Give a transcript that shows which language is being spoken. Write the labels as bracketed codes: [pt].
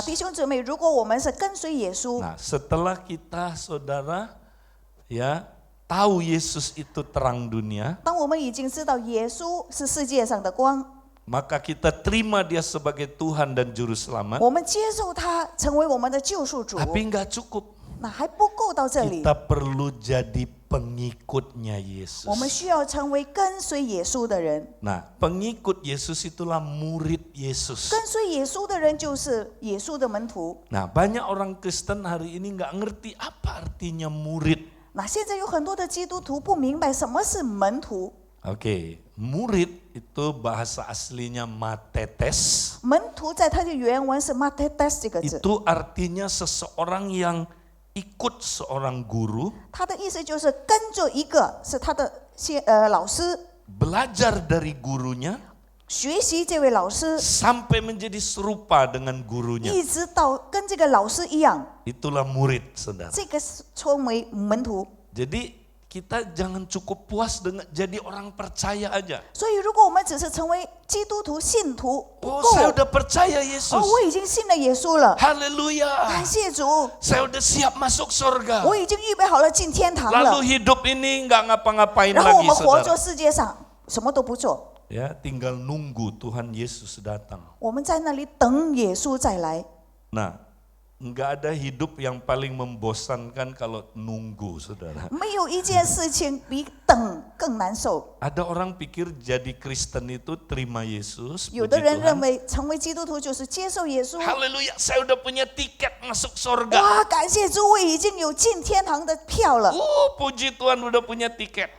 [zh] 那弟兄姊妹，如果我们是跟随耶稣， [id] nah setelah kita saudara ya tahu Yesus itu terang dunia, [zh] 当我们已经知道耶稣是世界上的光， [id] maka kita terima dia sebagai Tuhan dan Juru Selamat. [zh] 我们接受他成为我们的救赎主， [id] Tapi nggak cukup. [zh] 那还不够到这里， [id] Kita perlu jadi pengikutnya [zh] 我们需要成为跟随耶稣的人。 [id] Nah, pengikut Yesus itulah murid Yesus. [zh] 跟随耶稣的人就是耶稣的门徒。 [id] Nah, banyak orang Kristen hari ini nggak ngerti apa artinya murid. [zh] 那现在有很多的基督徒不明白什么是门徒。 [id] Oke, murid itu bahasa aslinya matetes. [zh] 门徒在它的原文是 matetes 这个字， [id] Itu artinya seseorang yang ikut seorang guru, [zh] 它的意思就是跟着一个是他的老师， [id] belajar dari gurunya [zh] 学习这位老师， [id] sampai menjadi serupa dengan gurunya. [zh] 一直到跟这个老师一样， [id] Itulah murid, saudara. [zh] 这个是称为门徒。 [id] Jadi kita jangan cukup puas dengan jadi orang percaya aja. [zh] 所以，如果我们只是成为基督徒、信徒不 [id] Oh, [zh] 够， [id] saya udah percaya Yesus. [zh] 我已经信了耶稣了， [id] Haleluya. [zh] 感谢主， [id] Saya udah siap masuk surga. [zh] 我已经预备好了进天堂了。 [id] Lalu hidup ini nggak ngapa-ngapain [zh] 然后我 [id] lagi, [zh] 们活 [id] saudara. [zh] 在世界上，什么都不做， [id] Ya, tinggal nunggu Tuhan Yesus datang. [zh] 我们在那里等耶稣再来。 [id] Nah, nggak ada hidup yang paling membosankan kalau nunggu, saudara. [zh] 没有一件事情比等更难受。 [id] Ada orang pikir jadi Kristen itu terima Yesus, [zh] 有 [id] puji [zh] 的人认 [id] Tuhan. [zh] 为成为基督徒就是接受耶稣。 [id] Haleluya, saya udah punya tiket masuk surga. [zh] 哇，感谢主，我已经有进天堂的票了， [id] Puji Tuhan udah punya tiket.